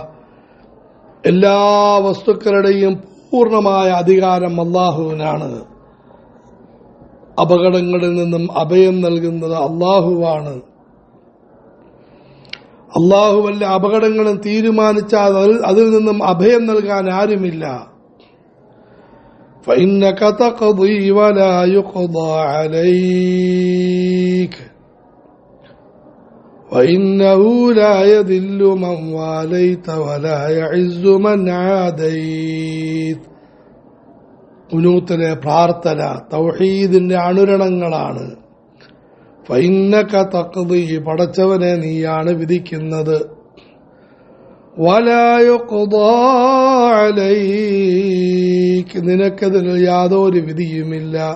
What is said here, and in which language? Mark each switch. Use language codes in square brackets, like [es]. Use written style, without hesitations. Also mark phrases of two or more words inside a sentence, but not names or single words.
[ml] എല്ലാ വസ്തുക്കളുടെയും പൂർണ്ണമായ അധികാരം അല്ലാഹുവിനാണ്. അപകടങ്ങളിൽ നിന്നും അഭയം നൽകുന്നത് അല്ലാഹുവാണ്. അല്ലാഹു വല്ല അപകടങ്ങളും തീരുമാനിച്ചാൽ അതിൽ നിന്നും അഭയം നൽകാൻ ആരുമില്ല. [ar] فإنك تقضي ولا يقضى عليك وإنه لا يذل من واليت ولا يعز من عاديت. [ml] ഖുനൂത്തിലെ പ്രാർത്ഥന തൗഹീദിന്റെ അണുരണങ്ങളാണ്. [ar] فإنك تقضي, [ml] പടച്ചവനെ നീയാണ് വിധിക്കുന്നത്. [ar] ولا يقضى عليك, [ml] നിനക്കതിൽ യാതൊരു വിധിയുമില്ല.